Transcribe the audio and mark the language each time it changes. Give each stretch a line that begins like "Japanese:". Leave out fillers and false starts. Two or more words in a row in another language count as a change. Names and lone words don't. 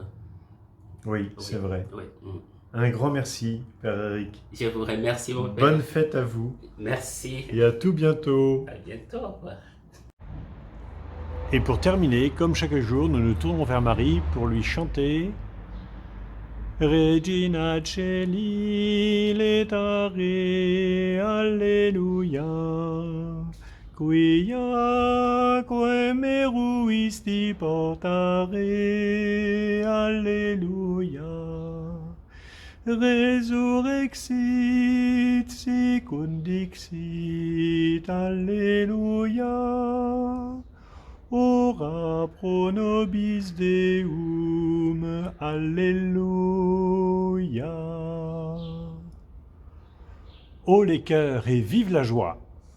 French: Oui, c'est vrai. Oui. Un grand merci, Père Éric. Je vous remercie, mon Père. Bonne fête à vous. Merci. Et à tout bientôt. À bientôt. Au revoir. Et pour terminer, comme chaque jour, nous nous tournons vers Marie pour lui chanter
Latin: Regina Celi letare, Alleluia, quia meruisti portare, Alleluia, resurrexit secundixit, Alleluia. Ora pro nobis Deum,
French: Alléluia. Haut les cœurs et vive la joie!